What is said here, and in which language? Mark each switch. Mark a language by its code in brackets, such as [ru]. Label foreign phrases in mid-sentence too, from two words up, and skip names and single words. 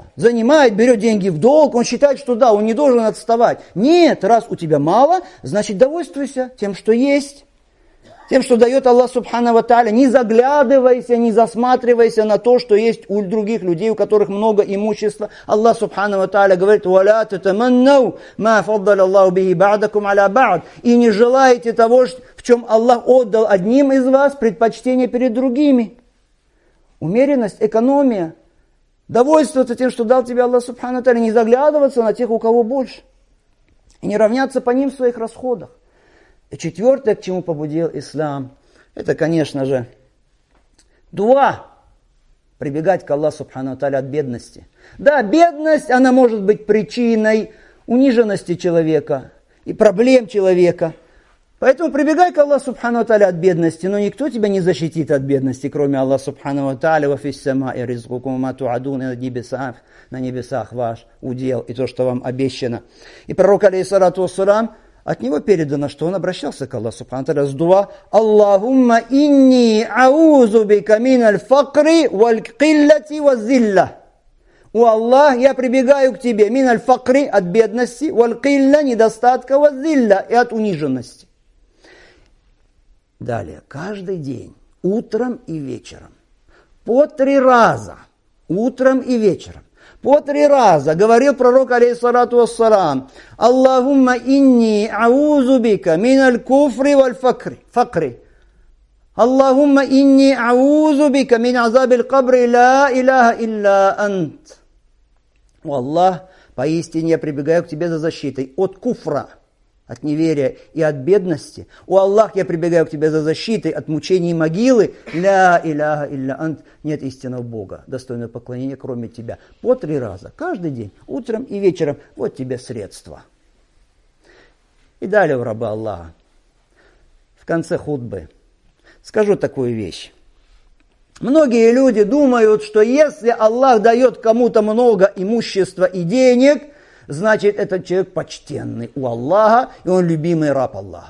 [ru] Занимает, берет деньги в долг, он считает, что да, он не должен отставать. Нет, раз у тебя мало, значит довольствуйся тем, что есть. Тем, что дает Аллах [ar] سبحانه وتعالى. [ru] Не заглядывайся, не засматривайся на то, что есть у других людей, у которых много имущества. Аллах [ar] سبحانه وتعالى [ru] говорит: [ar] «ولا تتمنوا ما فضل الله به بعضكم على بعض». [ru] И не желайте того, в чем Аллах отдал одним из вас предпочтение перед другими. Умеренность, экономия. Довольствоваться тем, что дал тебе Аллах [ar] سبحانه وتعالى. [ru] Не заглядываться на тех, у кого больше. И не равняться по ним в своих расходах. И четвертое, к чему побудил ислам, это, конечно же, дуа. Прибегать к Аллаху [ar] سبحانه وتعالى [ru] от бедности. Да, бедность, она может быть причиной униженности человека и проблем человека. Поэтому прибегай к Аллаху [ar] سبحانه وتعالى [ru] от бедности, но никто тебя не защитит от бедности, кроме Аллаха [ar] سبحانه وتعالى. «وفي السماء رزقكم ما توعدون», [ru] на небесах ваш удел и то, что вам обещано. И пророк, [ar] عليه الصلاة والسلام, [ru] от него передано, что он обращался к Аллаху [ar] سبحانه وتعالى [ru] с дуа: [ar] «اللهم إني أعوذ بك من الفقر والقلة والذلة». [ru] О Аллах, я прибегаю к тебе [ar] من الفقر, [ru] от бедности, [ar] والقلة, [ru] недостатка, [ar] والذلة, [ru] и от униженности. Далее, каждый день, утром и вечером, по 3 раза, утром и вечером, по 3 раза говорил пророк, [ar] عليه الصلاة والسلام اللهم إني أعوذ بك من الكفر والفقر. اللهم إني أعوذ بك من عذاب القبر لا إله إلا أنت». [ru] О Аллах, поистине я прибегаю к тебе за защитой от куфра, от неверия и от бедности. О Аллах, я прибегаю к тебе за защитой от мучений могилы. [ar] لا إله إلا أنت. [ru] Нет истинного Бога, достойного поклонения, кроме тебя. По 3 раза, каждый день, утром и вечером. Вот тебе средства. И далее, рабы Аллаха, в конце хутбы скажу такую вещь. Многие люди думают, что если Аллах дает кому-то много имущества и денег, значит, этот человек почтенный у Аллаха, и он любимый раб Аллаха.